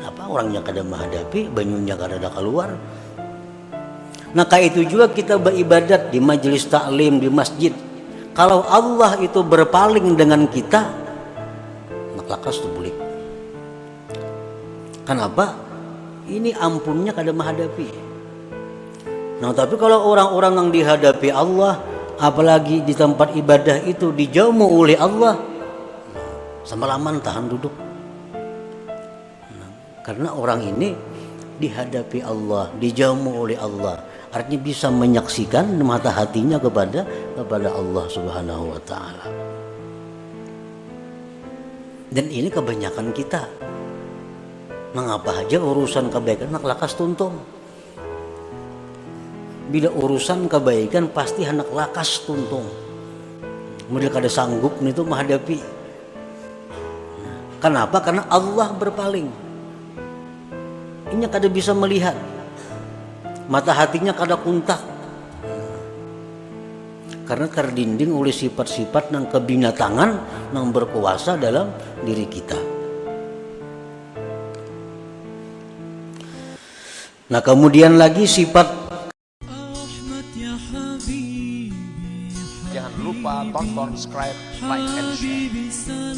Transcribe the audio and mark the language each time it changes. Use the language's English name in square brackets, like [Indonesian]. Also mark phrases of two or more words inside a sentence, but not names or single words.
[Indonesian] Apa orangnya kada menghadapi, banyunya kada ada keluar. Nah kayak itu juga kita beribadat di majelis taklim di masjid. [Banjar] Kalau Allah itu berpaling dengan kita, nak lakas tu bulik. Kenapa? Ini ampunnya kada menghadapi. [Indonesian] Nah, tapi kalau orang-orang yang dihadapi Allah, apalagi di tempat ibadah itu dijamu oleh Allah, semalaman tahan duduk. Nah, karena orang ini dihadapi Allah, dijamu oleh Allah, artinya bisa menyaksikan mata hatinya kepada Allah [Arabic] سبحانه وتعالى. [Indonesian] Dan ini kebanyakan kita. [Banjar] Mengapa aja urusan kebaikan nak lakas tuntung. Bila urusan kebaikan pasti hendak lakas tuntung. Model kada sanggup itu menghadapi. [Indonesian] Kenapa? Karena Allah berpaling. [Banjar] Inya kada bisa melihat. Mata hatinya kada kuntak. [Indonesian] Karena terdinding oleh sifat-sifat dan kebinatangan yang berkuasa dalam diri kita. Nah, kemudian lagi sifat. Jangan lupa tonton, [English] subscribe, like, and share.